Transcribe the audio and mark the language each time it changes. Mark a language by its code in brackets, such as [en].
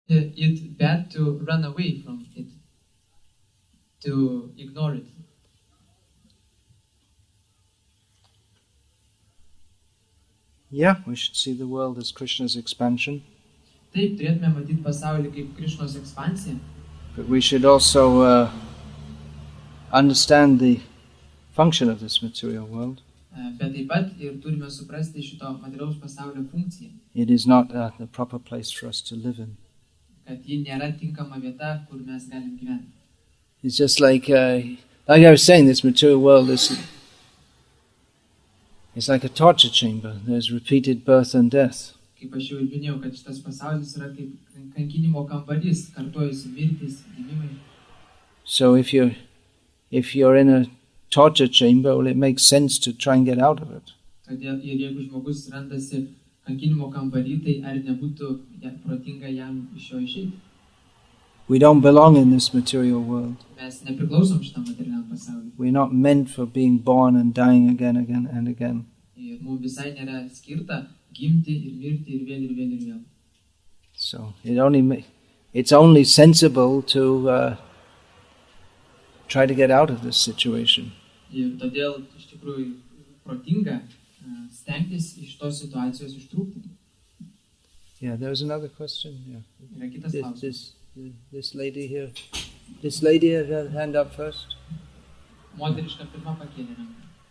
[en] It's bad to run away from it, to ignore it. Yeah, we should see the world as Krishna's expansion. [lt] Taip, turėtume matyti pasaulį kaip Krišnos ekspansiją. [en] But we should also understand the function of this material world. [lt] Bet taip pat ir turime suprasti šito materialaus pasaulio funkciją. [en] It is not the proper place for us to live in. [lt] Kad ji nėra tinkama vieta, kur mes galim gyventi. [en] It's just like I was saying, this material world is it's like a torture chamber. There's repeated birth and death. [lt] Kaip aš jau ir minėjau, kad šitas pasaulis yra kaip kankinimo kambarys, kartojasi mirtis, gimimai. [en] So if you're in a torture chamber, well, it makes sense to try and get out of it. [lt] Todėl ir jeigu žmogus randasi kankinimo kambarį, tai ar nebūtų protinga jam iš jo išeiti? [en] We don't belong in this material world. [lt] Mes nepriklausom šitam materialiam pasauliui. [en] We're not meant for being born and dying again and again. [lt] Ir mums visai nėra skirta gimti ir mirti ir vėl ir vėl ir vėl. [en] So it's only sensible to try to get out of this situation. [lt] Ir todėl iš tikrųjų protinga stengtis iš tos situacijos ištrūkti. [en] Yeah, there was another question. Yeah. [lt] Yra kitas klausimas. [en] This lady here. This lady had her hand up first. [lt] Moteriška pirma pakėlė ranką.